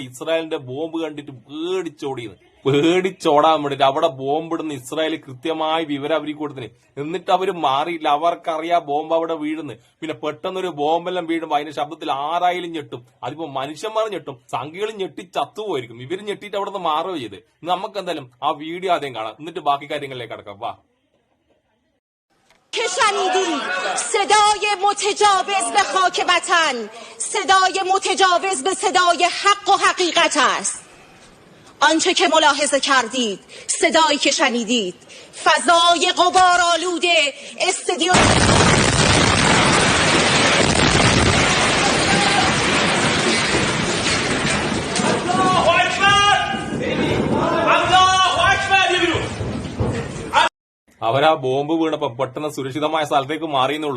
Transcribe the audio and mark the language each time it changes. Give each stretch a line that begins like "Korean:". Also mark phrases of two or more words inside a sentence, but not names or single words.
Malayalam: ഇസ്രായേലിന്റെ ബോംബ് കണ്ടിട്ട് പേടിച്ചോടാൻ വേണ്ടിട്ട് അവിടെ ബോംബിടുന്ന ഇസ്രായേൽ കൃത്യമായി വിവരം അവർക്ക് കൊടുത്തിന്. എന്നിട്ട് അവര് മാറിയില്ല. അവർക്കറിയാം ബോംബ് അവിടെ വീഴുന്നു. പിന്നെ പെട്ടെന്നൊരു ബോംബെല്ലാം വീഴുമ്പോ അതിന്റെ ശബ്ദത്തിൽ ആരായാലും ഞെട്ടും. അതിപ്പോ മനുഷ്യന്മാർ ഞെട്ടും, സംഖ്യകൾ ഞെട്ടി ചത്തുപോയിരിക്കും. ഇവര് ഞെട്ടിട്ട് അവിടെ നിന്ന് മാറുകയോ ചെയ്ത്. നമുക്ക് എന്തായാലും ആ വീഡിയോ ആദ്യം കാണാം, എന്നിട്ട് ബാക്കി കാര്യങ്ങളിലേക്ക് കടക്കാം. വാ.
Persian: که شنیدید صدای متجاوز به خاک وطن صدای متجاوز به صدای حق و حقیقت است. آنچه که ملاحظه کردید، صدایی که شنیدید، فضای غبارآلود استودیو
Malayalam: അവരാ ബോംബ് വീണപ്പോ പെട്ടെന്ന് സുരക്ഷിതമായ സ്ഥലത്തേക്ക് മാറിയെന്നുള്ളൂ.